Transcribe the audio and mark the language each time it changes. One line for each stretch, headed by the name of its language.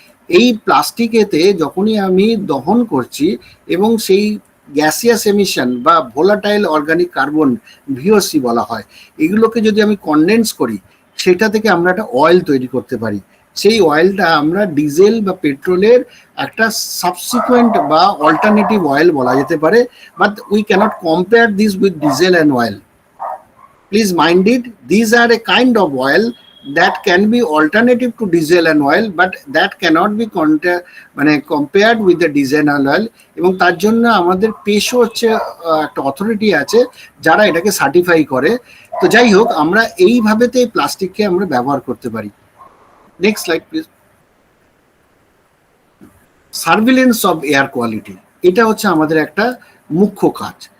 Bangla: এই প্লাস্টিকেতে যখনই আমি দহন করছি এবং সেই গ্যাসিয়াস এমিশন বা ভোলাটাইল অর্গানিক কার্বন, ভিওসি বলা হয়, এগুলোকে যদি আমি কনডেন্স করি, সেটা থেকে আমরা একটা অয়েল তৈরি করতে পারি। সেই অয়েলটা আমরা ডিজেল বা পেট্রোলের একটা সাবসিকুয়েন্ট বা অল্টারনেটিভ অয়েল বলা যেতে পারে,
English: But we cannot compare this with diesel and oil. Please mind it, these are a kind of oil that can be alternative to diesel and oil, but that cannot be compared with the diesel and oil.
Bangla: এবং তার জন্য আমাদের পেশো হচ্ছে একটা authority আছে যারা এটাকে certify করে। তো যাই হোক, আমরা এইভাবেতে এই প্লাস্টিককে আমরা ব্যবহার করতে পারি।
English: Next slide please. Surveillance of air quality,
Bangla: এটা হচ্ছে আমাদের একটা মুখ্য কাজ।